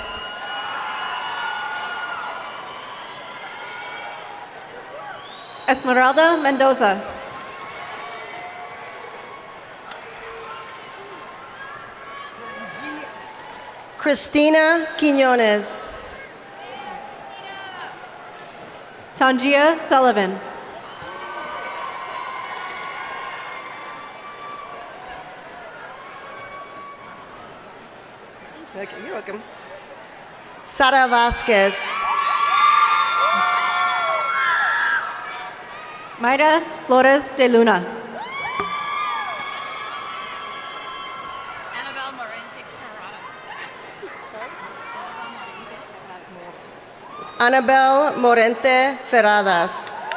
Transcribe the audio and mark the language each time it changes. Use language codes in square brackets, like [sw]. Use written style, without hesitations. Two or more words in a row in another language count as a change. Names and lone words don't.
[en] Esmeralda Mendoza. Christina Quinones. Tangia Sullivan. Okay, you're welcome. Sara Vasquez. Mayra Flores de Luna. Anabel Morente Ferradas.